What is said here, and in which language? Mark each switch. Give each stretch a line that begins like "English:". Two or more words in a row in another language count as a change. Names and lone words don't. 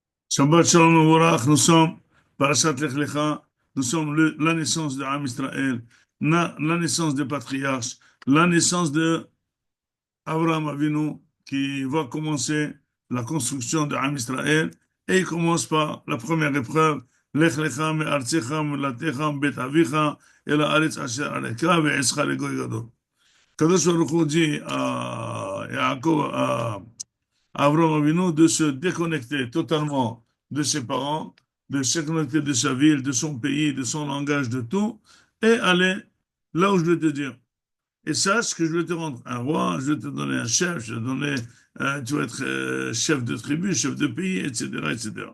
Hebrew: שבת שלום מבורך,
French: nous sommes Parashat Lech Lecha, nous sommes la naissance de
Hebrew: עם ישראל,
French: la naissance des patriarches, la naissance de
Hebrew: אברהם אבינו
French: qui va commencer la construction de
Hebrew: עם ישראל
French: et il commence par la première épreuve,
Hebrew: לך לך מארצך וממולדתך בית אביך אל הארץ אשר אראך ואעשך לגוי גדול. קדוש ברוך הוא
French: dit à Yaakov, à
Hebrew: אברהם אבינו
French: de se déconnecter totalement de ses parents, de se connecter de sa ville, de son pays, de son langage, de tout, et aller là où je vais te dire. Et sache que je vais te rendre un roi, je vais te donner un chef, je vais te donner, tu vas être chef de tribu, chef de pays, etc., etc.